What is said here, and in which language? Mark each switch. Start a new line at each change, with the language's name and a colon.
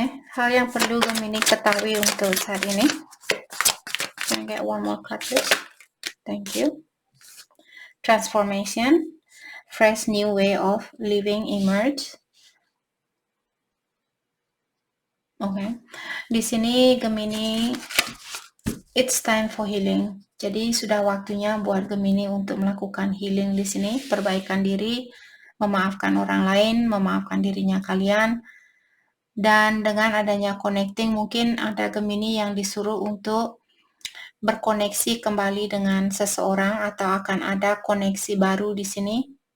Indonesian: Hal yang perlu Gemini ketahui untuk saat ini.
English: Can I get one more card, please? Thank you. Transformation, fresh new way of living emerge.
Indonesian: Oke. Di sini
English: Gemini, it's time for healing.
Indonesian: Jadi sudah waktunya buat Gemini untuk melakukan healing di sini, perbaikan diri, memaafkan orang lain, memaafkan dirinya kalian. Dan dengan adanya connecting, mungkin ada Gemini yang disuruh untuk berkoneksi kembali dengan seseorang atau akan ada koneksi baru di sini.